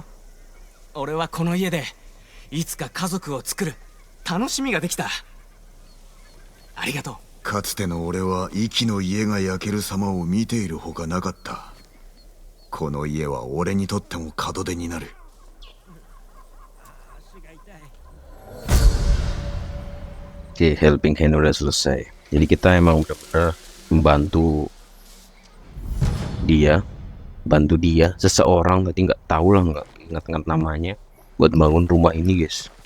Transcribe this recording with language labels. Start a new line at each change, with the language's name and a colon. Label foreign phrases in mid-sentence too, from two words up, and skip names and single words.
Japanese: 俺はこの家でいつか家族を作る楽しみができた。ありがとう。かつての俺は息の家が焼ける様を見ているほかなかった。この家は俺にとっても門出になる。
Indonesian: Oke,
English: helping hand
Indonesian: udah selesai. Jadi kita emang benar-benar membantu dia, seseorang, berarti nggak tahu lah, nggak ingat-ingat namanya, buat bangun rumah ini guys.